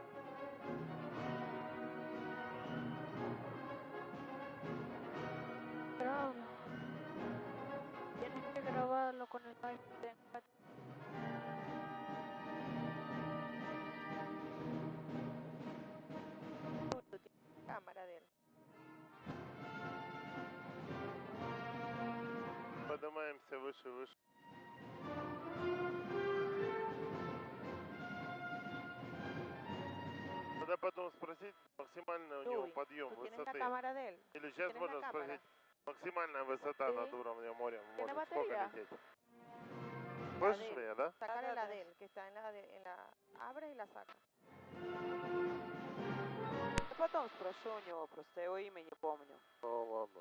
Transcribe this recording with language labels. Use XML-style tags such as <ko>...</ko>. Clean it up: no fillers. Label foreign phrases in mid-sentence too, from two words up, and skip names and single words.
<es>Pero tienes que grabarlo con el iPhone. Cámara de él.</es> <ru>Поднимаемся выше, выше. Надо потом спросить максимальный у него подъем</ru> <es>¿Tú tienes la</es> <ru>высоты.</ru> <es>cámara de él?</es> <ru>Или сейчас</ru> <es>¿Tienes</es> <ru>можно</ru> <es>la cámara?</es> <ru>спросить максимальная высота</ru> <es>Sí.</es> <ru>над уровнем моря.</ru> <es>¿Tiene</es> <ru>Может, сколько</ru> <es>batería?</es> <ru>лететь?</ru> <es>La</es> <ru>Слышишь</ru> <es>de él.</es> <ru>меня, да?</ru> <es>Sácale la de él, que está en la... Abre y la saca.</es> <ru>Я потом спрошу у него, просто его имя не помню. Ну ладно.</ru>